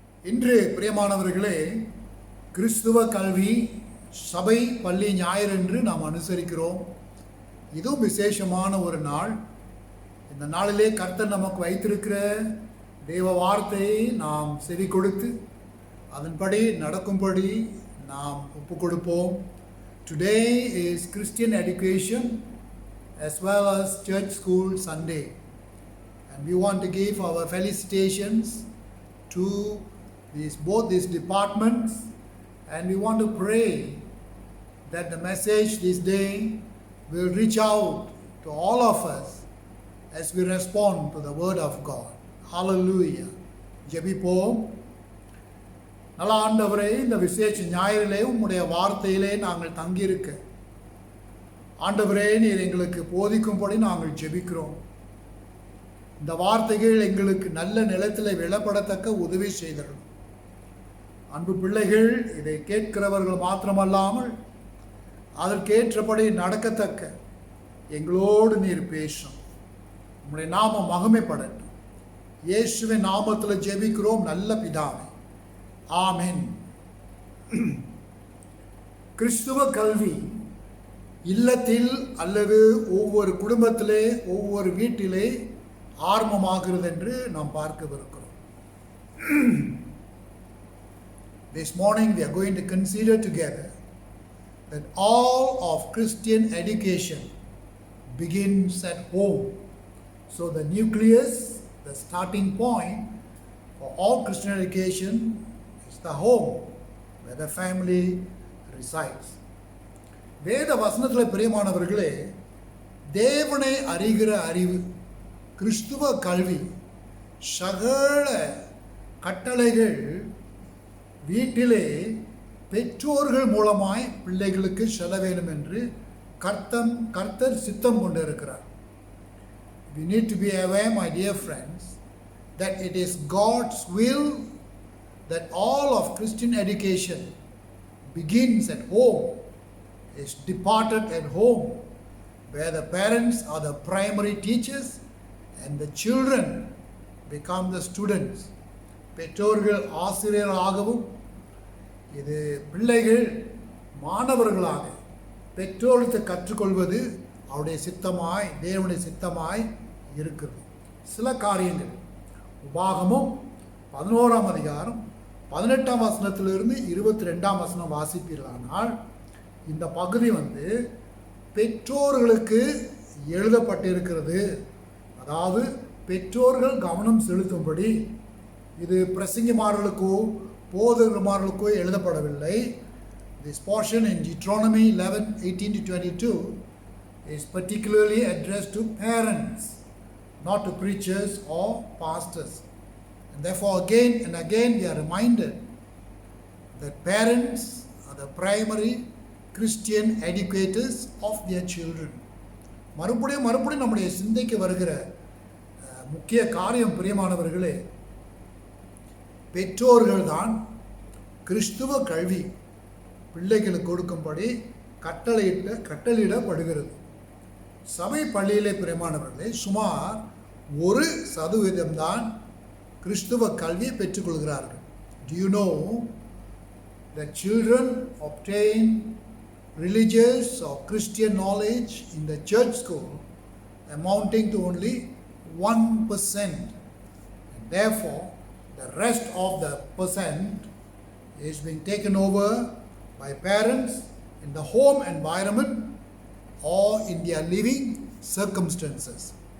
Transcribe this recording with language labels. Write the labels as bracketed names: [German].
[Tamil] இன்று பிரியமானவர்களே, கிறிஸ்துவ கல்வி சபை பள்ளி ஞாயிறு என்று நாம் அனுசரிக்கிறோம். இதுவும் விசேஷமான ஒரு நாள். இந்த நாளிலே கர்த்தர் நமக்கு வைத்திருக்கிற தேவ வார்த்தையை நாம் செவி கொடுத்து அதன்படி நடக்கும்படி நாம் ஒப்பு கொடுப்போம். [English] Today is Christian education as well as church school Sunday, and we want to give our felicitations to both these departments, and we want to pray that the message this day will reach out to all of us as we respond to the word of God. [Tamil] Hallelujah. ஜெபிப்போம். நல்ல ஆண்டவரே, இந்த விசேஷ ஞாயிறிலே உம்முடைய வார்த்தையிலே நாங்கள் தங்கியிருக்க ஆண்டவரே, நீர் எங்களுக்கு போதிக்கும்படி நாங்கள் ஜெபிக்கிறோம். இந்த வார்த்தைகள் எங்களுக்கு நல்ல நிலத்தில் விளப்படத்தக்க உதவி செய்தரும். அன்பு பிள்ளைகள், இதை கேட்கிறவர்கள் மாத்திரமல்லாமல் அதற்கேற்றபடி நடக்கத்தக்க எங்களோடு நீர் பேசும். உம்முடைய நாமம் மகிமைப்படட்டும். இயேசுவின் நாமத்தில் ஜெபிக்கிறோம் நல்ல பிதாவே, ஆமென். கிறிஸ்துவ கல்வி இல்லத்தில் அல்லது ஒவ்வொரு குடும்பத்திலே ஒவ்வொரு வீட்டிலே ஆரம்பமாகிறது என்று நாம் பார்க்கவிருக்கிறோம். [English] This morning we are going to consider together that all of Christian education begins at home. So the nucleus, the starting point for all Christian education is the home where the family resides. [Tamil] வேத வசனத்தில் பிரியமானவர்களே, தேவனை அறிகிற அறிவு, கிறிஸ்துவ கல்வி, சகல கட்டளைகள் வீட்டிலே பெற்றோர்கள் மூலமாய் பிள்ளைகளுக்கு செல்ல வேண்டும் என்று கர்த்தர் சித்தம் கொண்டிருக்கிறார். [English] We need to be aware, my dear friends, that it is God's will that all of Christian education begins at home, is departed at home, where the parents are the primary teachers and the children become the students. [Tamil] பெற்றோர்கள் ஆசிரியர்களாகவும் இது பிள்ளைகள் மாணவர்களாக பெற்றோருக்கு கற்றுக்கொள்வது அவருடைய சித்தமாய், தேவனுடைய சித்தமாய் இருக்கிறது. சில காரியங்கள் உபாகமும் 11ஆம் அதிகாரம் 18ஆம் வசனத்திலிருந்து 22ஆம் வசனம் வாசிப்பீர்களானால் இந்த பகுதி பெற்றோர்களுக்கு எழுதப்பட்டிருக்கிறது. அதாவது பெற்றோர்கள் கவனம் செலுத்தும்படி. இது பிரசங்கிமார்களுக்கோ போதகமார்களுக்கோ எழுதப்படவில்லை. [English] This portion in Deuteronomy 11:18-22 is particularly addressed to parents, not to preachers or pastors. And therefore again and again we are reminded that parents are the primary Christian educators of their children. [Tamil] மறுபடியும் நம்முடைய சிந்தைக்கு வருகிற முக்கிய காரியம் பிரியமானவர்களே, பெற்றோர்கள்தான் கிறிஸ்துவ கல்வி பிள்ளைகளுக்கு கொடுக்கும்படி கட்டளையிடப்படுகிறது. சபை பள்ளியிலே பிரியமானவர்களே சுமார் 1% தான் கிறிஸ்துவ கல்வியை பெற்றுக்கொள்கிறார்கள். [English] Do you know that children obtain religious or Christian knowledge in the church school amounting to only 1%? And therefore the rest of the percent is being taken over by parents in the home environment or in their living circumstances.